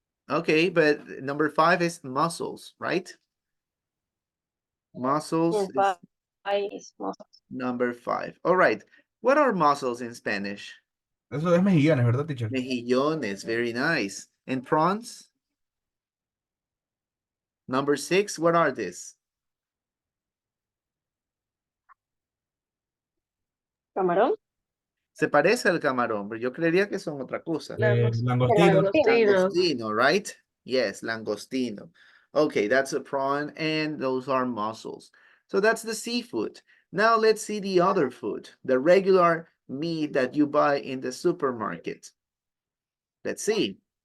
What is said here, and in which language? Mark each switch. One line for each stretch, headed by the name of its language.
English: Okay, but number 5 is mussels, right? Mussels is mussels. number 5. All right. What are mussels in Spanish?
Spanish: Eso es mejillones, ¿verdad, teacher?
English: Mejillones, very nice. And prawns? Number 6, what are these?
Spanish: Camarón. Se parece al camarón, pero yo creería que son otra cosa. Langostino.
English: Langostino, right? Yes, langostino. Okay, that's a prawn, and those are mussels. So that's the seafood. Now let's see the other food, the regular meat that you buy in the supermarket. Let's see.